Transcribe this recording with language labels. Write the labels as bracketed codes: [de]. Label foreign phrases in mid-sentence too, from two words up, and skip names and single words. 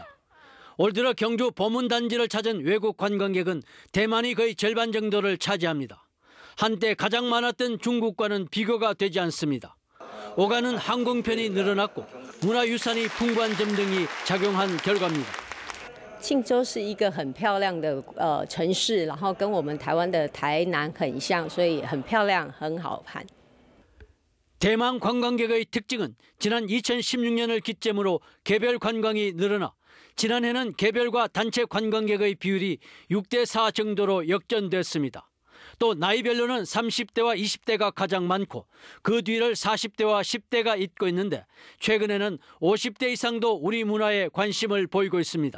[ko] 올 들어 경주 보문단지를 찾은 외국 관광객은 대만이 거의 절반 정도를 차지합니다. 한때 가장 많았던 중국과는 비교가 되지 않습니다. 오가는 항공편이 늘어났고 문화유산이 풍부한 점 등이 작용한 결과입니다. [zh] 庆州是一个很漂亮的城市，然后跟我们台湾的台南很像，所以很漂亮，很好看。 [ko] 대만 관광객의 특징은 지난 2016년을 기점으로 개별 관광이 늘어나 지난해는 개별과 단체 관광객의 비율이 6대4 정도로 역전됐습니다. 또 나이별로는 30대와 20대가 가장 많고 그 뒤를 40대와 10대가 잇고 있는데 최근에는 50대 이상도 우리 문화에 관심을 보이고 있습니다.